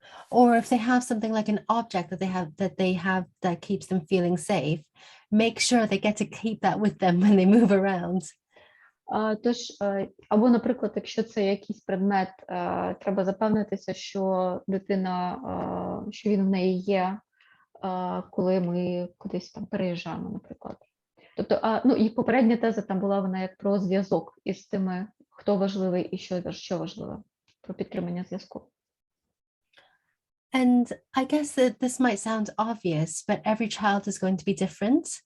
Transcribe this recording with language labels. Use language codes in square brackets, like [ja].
[en] Or if they have something like an object that they have that keeps them feeling safe, make sure they get to keep that with them when they move around. [uk] Тож, або, наприклад, якщо це якийсь предмет, треба запевнитися, що дитина, що він в неї є, коли ми кудись переїжджаємо, наприклад. Тобто, і попередня теза там була вона як про зв'язок із тими, хто важливий і що важливе, про підтримання зв'язку. [en] And I guess that this might sound obvious, but every child is going to be different.